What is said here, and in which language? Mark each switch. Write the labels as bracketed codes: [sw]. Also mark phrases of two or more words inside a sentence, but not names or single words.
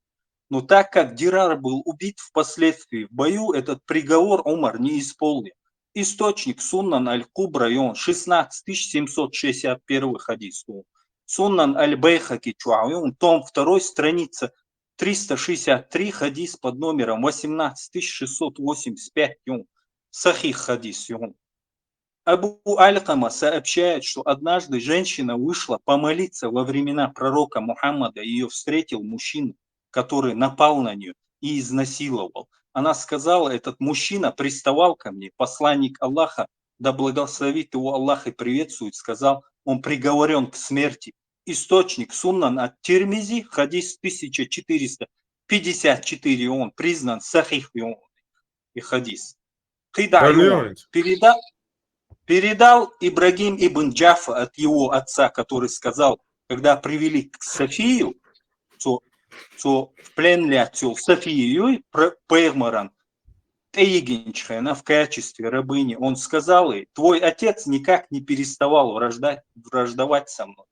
[ru] Но так как Дирар был убит впоследствии в бою, этот приговор Умар не исполнил. Источник Суннан Аль-Кубра, и он 16761 хадис. Суннан Аль-Бейхаки, том 2, страница 363, хадис под номером 18685. Сахих хадис. Абу Аль-Кама сообщает, что однажды женщина вышла помолиться во времена пророка Мухаммада, и ее встретил мужчина, который напал на нее и изнасиловал. Она сказала, этот мужчина приставал ко мне, посланник Аллаха, да благословит его Аллах и приветствует, сказал, он приговорен к смерти. Источник Суннан ат-Тирмизи, хадис 1454, он признан сахих и хадис. Передал Ибрагим ибн Джафа от его отца, который сказал, когда привели к Софию, то в плен лятел Софию Пейгмаран, она в качестве рабыни, он сказал ей, твой отец никак не переставал враждовать со мной.